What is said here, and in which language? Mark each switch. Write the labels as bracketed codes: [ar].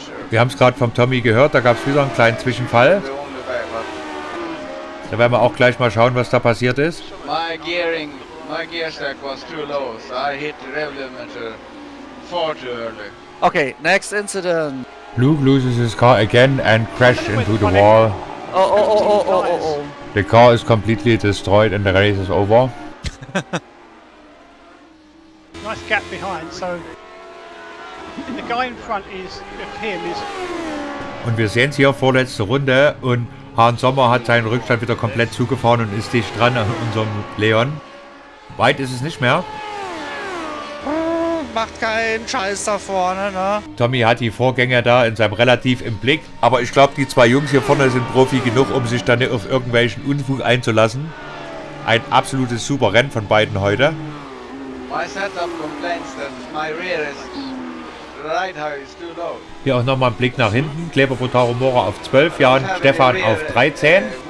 [de] Wir haben es gerade vom Tommy gehört, da gab es wieder einen kleinen Zwischenfall. Da werden wir auch gleich mal schauen, was da passiert ist. [en] My gear stack was too low, so I hit the rev limiter far too early. Okay, next incident. Luke loses his car again and crashed into the wall. Oh. The car is completely destroyed and the race is over. Nice gap behind, so the guy in front is of him is. [de] Und wir sehen es hier, vorletzte Runde und Hahn Sommer hat seinen Rückstand wieder komplett zugefahren und ist dicht dran an unserem Leon. Weit ist es nicht mehr. Macht keinen Scheiß da vorne, ne? Tommy hat die Vorgänger da in seinem Relativ im Blick. Aber ich glaube, die zwei Jungs hier vorne sind Profi genug, um sich dann nicht auf irgendwelchen Unfug einzulassen. Ein absolutes super Rennen von beiden heute. [en] My setup complains that my rear right high is too low. [de] Hier auch nochmal ein Blick nach hinten. Kleber Botaro Mora auf 12, Jan Stefan auf 13.